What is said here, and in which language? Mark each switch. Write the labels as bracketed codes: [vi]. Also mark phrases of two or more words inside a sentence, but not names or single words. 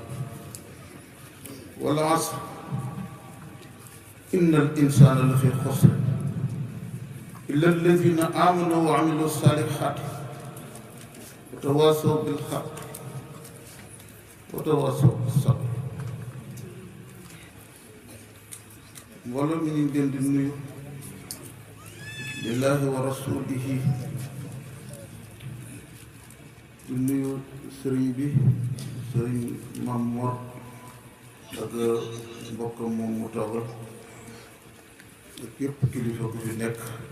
[ar] والعصر إن الإنسان لفي خسر إلا الذين آمنوا وعملوا الصالحات وتواصوا بالحق وتواصوا بالصبر. [wo] mbooloo mi ñu leen di nuyu [ar] لله ولرسوله [wo] di nuyu sëriñ bi sëriñ Mam Mor ak mbokkam moom mu toogal ak yépp kilifa ku fi nekk,